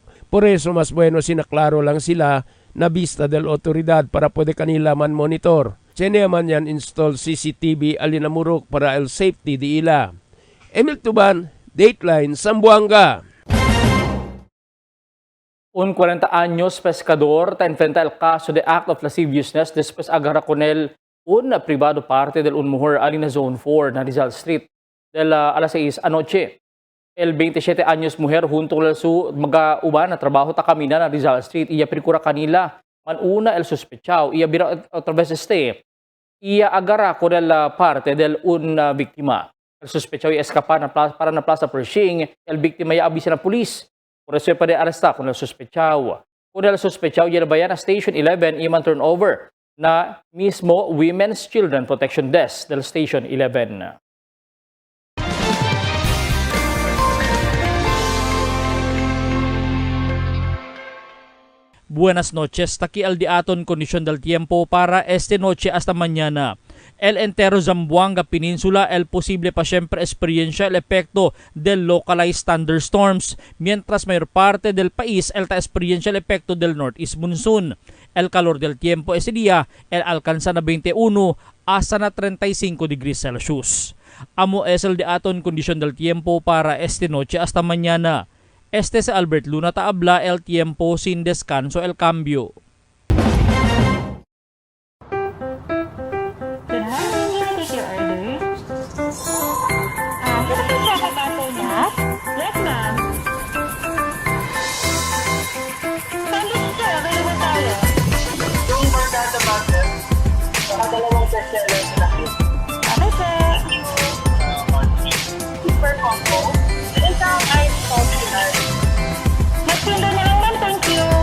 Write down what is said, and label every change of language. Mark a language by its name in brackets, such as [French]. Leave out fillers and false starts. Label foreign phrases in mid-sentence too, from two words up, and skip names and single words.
[Chavacano] Por eso, mas bueno sinaklaro lang sila na vista del otoridad para pwede kanila man monitor. Tiyan man yan install CCTV Alin na Murok para el safety di ila. Emil Tuban, Dateline, Zamboanga. Un 40 años pescador ta enfrenta el caso de [English] act of lasciviousness [Chavacano] después agarra con él un privado parte del un mujer ali na Zone 4 na Rizal Street del alas 6 anoche. El 27 años mujer junto con su mag-uban na trabajo ta kamina na Rizal Street iya prikura kanila man una el sospechao iya bira otra vez iya agarra con el parte del un biktima. El sospechao iya escapa na para na Plaza Pershing, el biktima iya abisa na pulis. Por eso pa de aresta kung sospechao. Kung sospechao, yan ba yan na Station 11 iman turnover na mismo Women's Children Protection Desk del Station 11. Buenas noches, taki al diaton kondisyon del tiempo para este noche hasta mañana. El entero Zamboanga Peninsula, el posible pa siempre experiencia el efecto del [English] localized thunderstorms, [Chavacano] mientras mayor parte del país el experiencia el efecto del [English] northeast monsoon. [Chavacano] El calor del tiempo ese día, el alcanza na 21 hasta na 35 [English] degrees Celsius. [Chavacano] Amo es el diaton kondisyon del tiempo para este noche hasta mañana. Este es Albert Luna Taabla, el tiempo sin descanso, el cambio. [English] Yes, ma'am. [Filipino] Sandwich sir, available tayo. Yung bordado butter, dalawang bestseller na lang. [English] Okay, sir. Super combo. [Filipino] Isang [English] ice coffee lunch. [Filipino] Magpinda na lang, ma'am. [English] Thank you.